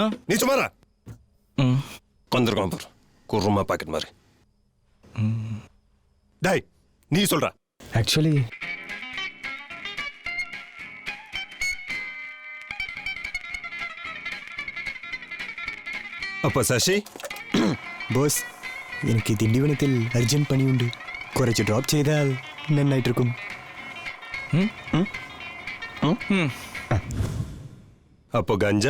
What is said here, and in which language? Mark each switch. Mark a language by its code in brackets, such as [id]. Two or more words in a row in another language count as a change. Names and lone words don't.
[ta] நீ சும்மாரா கொண்டிருக்கோம் குருமா பாக்கெட் மாதிரி. டேய் நீ சொல்ற. ஆக்சுவலி அப்ப சசி [ml] ബോസ് എനിക്ക് ദിണ്ടിവനത്തിൽ അർജന്റ് പണിയുണ്ട്. കുറച്ച് ഡ്രോപ്പ് ചെയ്താൽ നന്നായിട്ടിരിക്കും. [ta] அப்போ கஞ்சா?